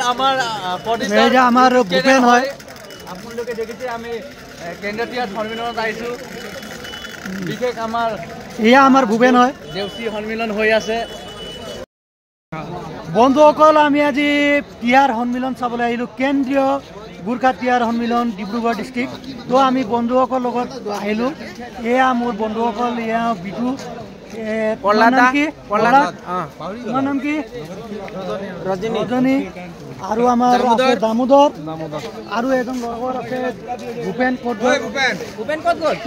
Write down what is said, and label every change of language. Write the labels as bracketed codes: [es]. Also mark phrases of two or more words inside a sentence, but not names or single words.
[as] Amar আমাৰ ভূপেন হয়. আপোনালোকে দেখিছে আমি কেন্দ্ৰীয় সন্মিলন আহিছোঁ. বিশেষ আমাৰ ইয়া আমাৰ ভূপেন হয়. দেউচি সন্মিলন হৈ আছে. বন্ধুসকল আমি আজি টিয়াৰ সন্মিলন চাবলৈ আহিলো কেন্দ্ৰীয় গুৰখা টিয়াৰ সন্মিলন ডিব্ৰুগড় ডিস্ট্ৰিক্ট তো আমি বন্ধুসকল লগত আহিলো এয়া মোৰ বন্ধুসকল এয়া বিটু ৰজনী আৰু আমাৰ আছে দামোদৰ আৰু এজন লগৰ আছে ভূপেন ক'ত গ'ল তো